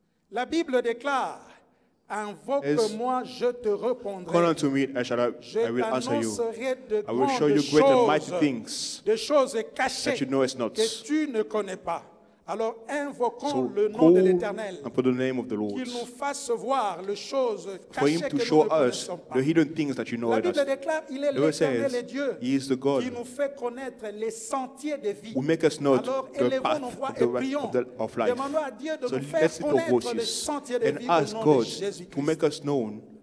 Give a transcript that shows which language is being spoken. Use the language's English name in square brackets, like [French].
[French] La Bible déclare, invoque-moi, je te répondrai. [English] Call unto me, I will answer you. I will show you great and mighty things [French] des choses cachées [English] that you know not. [French] Que tu ne connais pas. Alors invoquons le nom de l'Éternel, qu'il nous fasse voir les choses cachées que nous ne connaissons pas. La Bible déclare, il est l'Éternel et Dieu qui nous fait connaître les sentiers de vie. Alors élevons nos voix et prions. Demandons à Dieu de nous faire connaître les sentiers de vie au nom de Jésus-Christ.